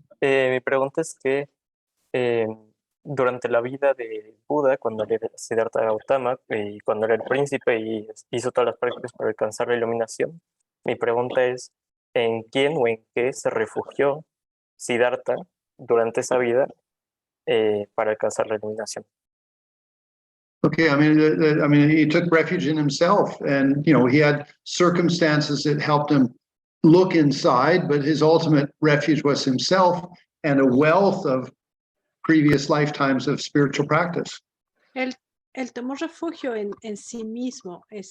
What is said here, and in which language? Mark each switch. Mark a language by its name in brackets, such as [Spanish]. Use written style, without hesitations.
[Spanish] Mi pregunta es que durante la vida de Buda, cuando era Siddhartha Gautama, y cuando era el príncipe y hizo todas las prácticas para alcanzar la iluminación, mi pregunta es, ¿en quién o en qué se refugió Siddhartha durante esa vida para alcanzar la iluminación? [English] Okay, I mean, he took refuge in himself, and he had circumstances that helped him look inside, but his ultimate refuge was himself and a wealth of previous lifetimes of spiritual practice. [Spanish] Él tomó refugio en sí mismo.